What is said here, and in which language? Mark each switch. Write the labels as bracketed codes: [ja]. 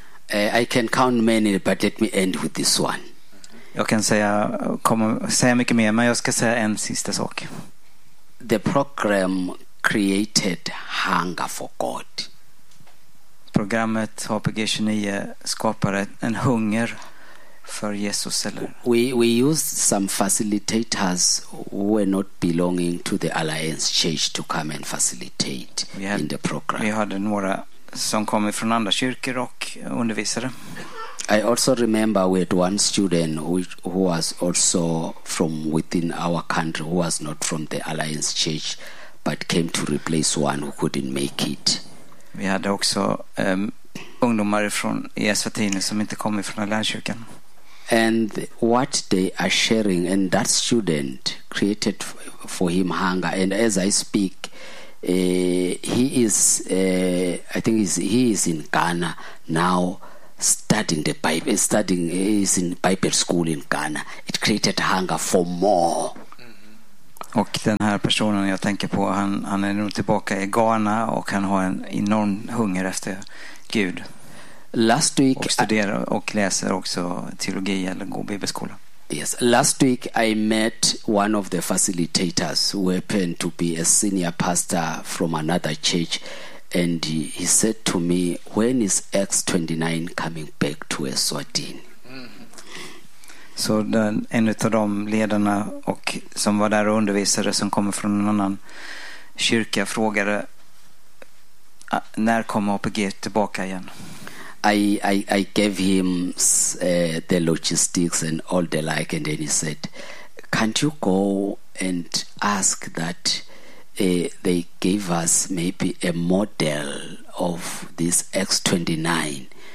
[en] I can count many, but let me end with this one. [sv] Jag kan säga mycket mer, men jag ska säga en sista sak. [en] The program created hunger for God. [sv] Programmet HPG 29 skapade en hunger för Jesus. [en] We used some facilitators who were not belonging to the Alliance Church to come and facilitate in the program. [sv] Vi hade några som kom från andra kyrkor och undervisade. [en] I also remember we had one student who was also from within our country, who was not from the Alliance Church but came to replace one who couldn't make it. [sv] Vi hade också ungdomar från Eswatini som inte kom från Alliance-kyrkan. [en] And what they are sharing, and that student created for him hunger. And as I speak, he is in Ghana now studying the Bible. Studying is in Bible school in Ghana. It created hunger for more. Mm. [sv] Och den här personen jag tänker på, han är nog tillbaka i Ghana och han har en enorm hunger efter Gud. [en] Last week [sv] och studerar och läser också teologi eller går bibelskola. [en] Yes, last week I met one of the facilitators who happened to be a senior pastor from another church, and he said to me, when is X29 coming back to Eswatini? [sv] Så den, en av de ledarna och som var där och undervisade som kommer från en annan kyrka frågade, när kommer APG tillbaka igen? [en] I gave him the logistics and all the like, and then he said, can't you go and ask that they gave us maybe a model of this X29?